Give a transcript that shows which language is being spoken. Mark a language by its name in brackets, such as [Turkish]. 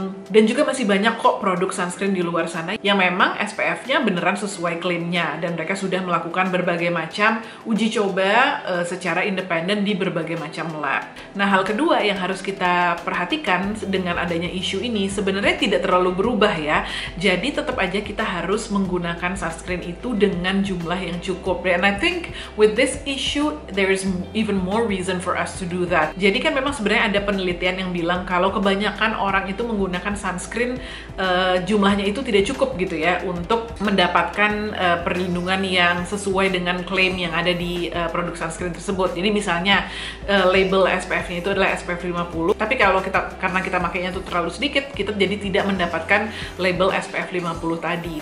[Indonesian] Dan juga masih banyak kok produk sunscreen di luar sana yang memang SPF-nya beneran sesuai klaimnya, dan mereka sudah melakukan berbagai macam uji coba secara independen di berbagai macam lab. Nah, hal kedua yang harus kita perhatikan dengan adanya isu ini sebenarnya tidak terlalu berubah ya. Jadi tetap aja kita harus menggunakan sunscreen itu dengan jumlah yang cukup. [English] And I think with this issue there is even more reason for us to do that. [Indonesian] Jadi kan memang sebenarnya ada penelitian yang bilang kalau kebanyakan orang itu menggunakan sunscreen jumlahnya itu tidak cukup gitu ya untuk mendapatkan perlindungan yang sesuai dengan klaim yang ada di produk sunscreen tersebut. Jadi misalnya label SPF-nya itu adalah SPF 50, tapi kalau karena kita makainya itu terlalu sedikit, kita jadi tidak mendapatkan label SPF 50 tadi.